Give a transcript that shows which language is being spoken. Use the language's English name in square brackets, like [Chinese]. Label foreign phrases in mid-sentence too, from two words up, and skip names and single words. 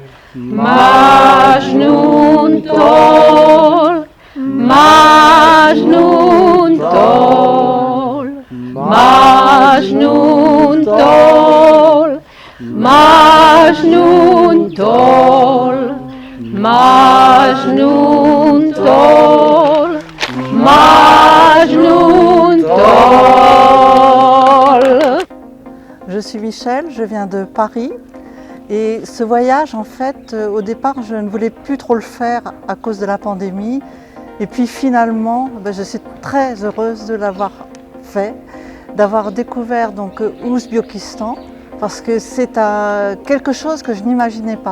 [French] Majnun Tor, Majnun Tor, Majnun Tor, Majnun Tor, Majnun Tor, Majnun Tor. Je suis Michel, je viens de Paris. Et ce voyage, en fait, au départ, je ne voulais plus trop le faire à cause de la pandémie. Et puis finalement, je suis très heureuse de l'avoir fait, d'avoir découvert donc Ouzbékistan, parce que c'est quelque chose que je n'imaginais pas.